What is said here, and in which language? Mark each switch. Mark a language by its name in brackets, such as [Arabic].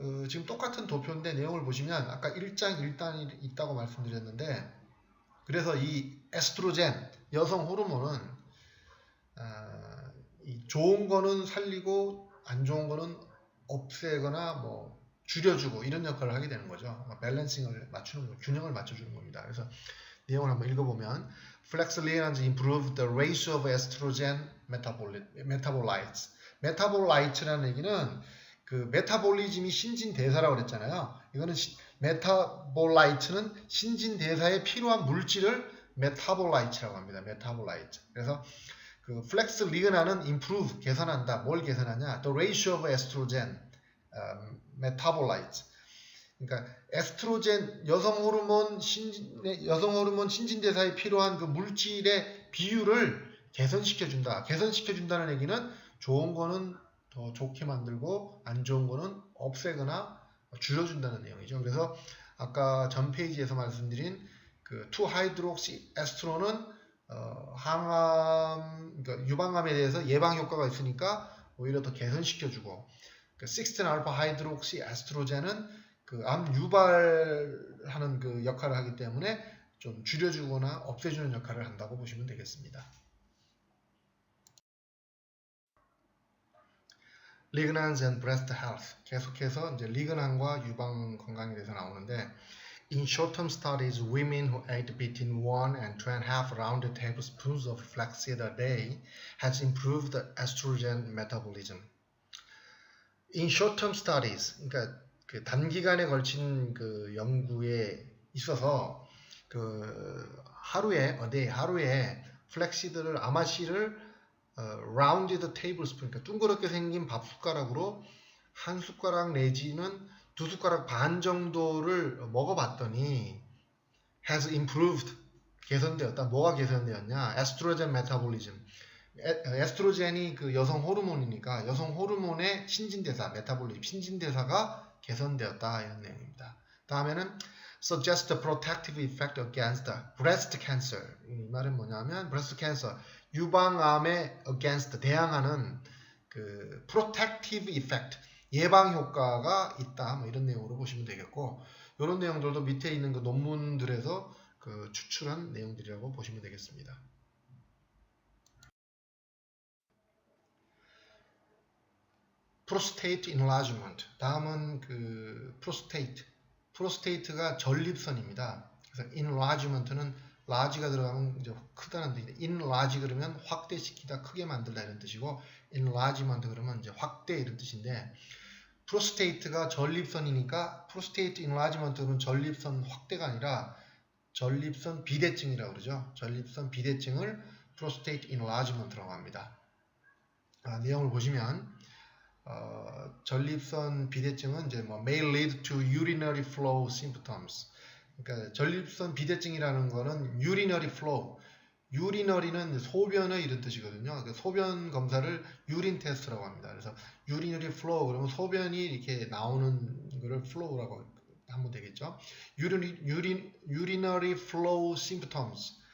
[Korean] 지금 똑같은 도표인데 내용을 보시면 아까 1장 1단이 있다고 말씀드렸는데, 그래서 이 에스트로겐, 여성 호르몬은 이 좋은 거는 살리고 안 좋은 거는 없애거나 뭐 줄여주고 이런 역할을 하게 되는 거죠. 밸런싱을 맞추는 거, 균형을 맞춰주는 겁니다. 그래서 내용을 한번 읽어보면 [English] Flex-Ligands improve the ratio of estrogen metabolites. [Korean] 메타볼라이트라는 얘기는 그 메타볼리즘이 신진대사라고 그랬잖아요. 이거는 메타볼라이트는 신진대사에 필요한 물질을 메타볼라이트라고 합니다. 메타볼라이트. 그래서 그 Flex-Ligands는 improve, 개선한다. 뭘 개선하냐? [English] The ratio of estrogen metabolites. [Korean] 그러니까 에스트로겐, 여성 호르몬 신진대사에 필요한 그 물질의 비율을 개선시켜준다. 개선시켜준다는 얘기는 좋은 거는 더 좋게 만들고 안 좋은 거는 없애거나 줄여준다는 내용이죠. 그래서 아까 전 페이지에서 말씀드린 그 2-하이드록시에스트론은 항암, 그러니까 유방암에 대해서 예방 효과가 있으니까 오히려 더 개선시켜주고, 그 16알파 하이드록시 에스트로겐은 그 암 유발하는 그 역할을 하기 때문에 좀 줄여주거나 없애주는 역할을 한다고 보시면 되겠습니다. [English] Lignans and breast health. [Korean] 계속해서 이제 리그난과 유방 건강에 대해서 나오는데, [English] In short-term studies, women who ate between 1 and 2.5 rounded tablespoons of flaxseed a day has improved estrogen metabolism. In short-term studies, [Korean] 그러니까 그 단기간에 걸친 그 연구에 있어서 그 하루에 플렉시드를 아마씨를 [English] rounded tablespoon, [Korean] 그러니까 둥그렇게 생긴 밥 숟가락으로 한 숟가락 내지는 두 숟가락 반 정도를 먹어봤더니 [English] has improved, [Korean] 개선되었다. 뭐가 개선되었냐? 에스트로겐 메타볼리즘. 에스트로겐이 그 여성 호르몬이니까 여성 호르몬의 신진대사, 메타볼리즘, 신진대사가 개선되었다 이런 내용입니다. 다음에는 [English] suggest a protective effect against breast cancer. [Korean] 이 말은 뭐냐면 breast cancer, 유방암에 against, 대항하는 그 protective effect, 예방 효과가 있다. 뭐 이런 내용으로 보시면 되겠고, 이런 내용들도 밑에 있는 그 논문들에서 그 추출한 내용들이라고 보시면 되겠습니다. [English] prostate enlargement. [Korean] 다음은 그 prostate가 전립선입니다. 그래서 enlargement는 large가 들어가면 이제 크다는 뜻인데, enlarge 그러면 확대시키다, 크게 만들다 이런 뜻이고, enlargement 그러면 이제 확대 이런 뜻인데, prostate가 전립선이니까 prostate enlargement는 전립선 확대가 아니라 전립선 비대증이라고 그러죠. 전립선 비대증을 prostate enlargement라고 합니다. 내용을 보시면 전립선 비대증은 이제 뭐 [English] may lead to urinary flow symptoms. [Korean] 그러니까 전립선 비대증이라는 거는 urinary flow. 유리너리는 소변의 이런 뜻이거든요. 그러니까 소변 검사를 유린 테스트라고 합니다. 그래서 urinary flow 그러면 소변이 이렇게 나오는 거를 flow라고 하면 되겠죠. [English] urinary flow symptoms.